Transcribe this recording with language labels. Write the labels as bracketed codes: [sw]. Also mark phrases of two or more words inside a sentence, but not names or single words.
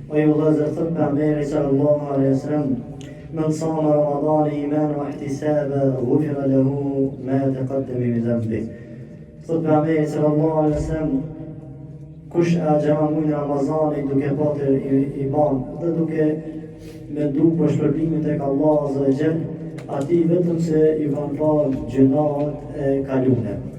[ar] ويغذر بأعمال صلى الله عليه وسلم من صام رمضان إيمانا واحتسابا غفر له ما تقدم من ذنبه. [sq] Thot pejgamberi [ar] صلى الله عليه وسلم, [sq] kush agjeron muajin Ramazanit duke pasur iman dhe duke mendu për shpërblimin tek Allah [ar] عز وجل, [sq] atij vetëm se i kanë falë gjunat e kaluara.